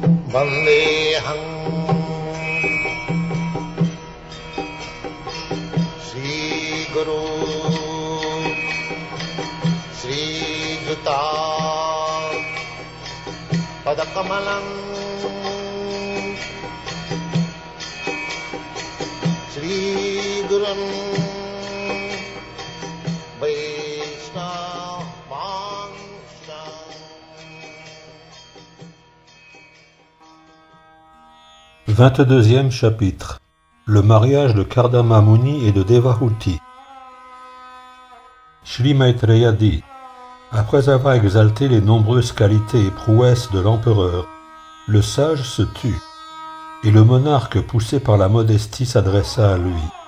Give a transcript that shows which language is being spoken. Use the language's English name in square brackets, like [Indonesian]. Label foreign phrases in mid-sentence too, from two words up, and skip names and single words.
[Sanskrit] वन्देऽहं श्री गुरु श्री युत पदकमलं श्री गुरुं वैष्णव वंश. [French] 22e chapitre. Le mariage de Kardama Muni et de Devahuti. Shri Maitreya dit: après avoir exalté les nombreuses qualités et prouesses de l'empereur, le sage se tut, et le monarque poussé par la modestie s'adressa à lui.